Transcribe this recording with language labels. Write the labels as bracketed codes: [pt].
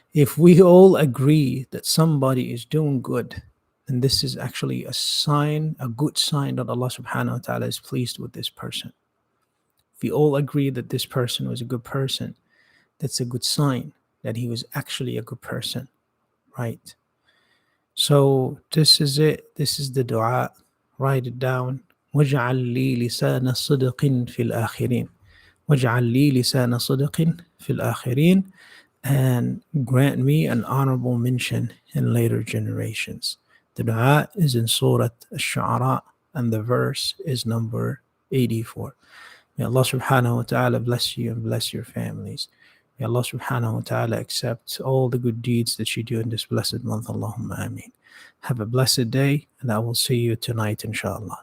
[en] If we all agree that somebody is doing good, then this is actually a good sign that Allah subhanahu wa ta'ala is pleased with this person. If we all agree that this person was a good person, that's a good sign that he was actually a good person, right? So this is it. This is the dua. Write it down. [ar] وَاجْعَلْ لِي لِسَانَ صِدْقٍ فِي الْآخِرِينَ وَاجْعَلْ لِي لِسَانَ صِدْقٍ فِي الْآخِرِينَ, [en] and grant me an honorable mention in later generations. The dua is in Surah Ash-Shu'ara, and the verse is number 84. May Allah subhanahu wa ta'ala bless you and bless your families. May Allah subhanahu wa ta'ala accept all the good deeds that you do in this blessed month. Allahumma ameen. Have a blessed day, and I will see you tonight, inshallah.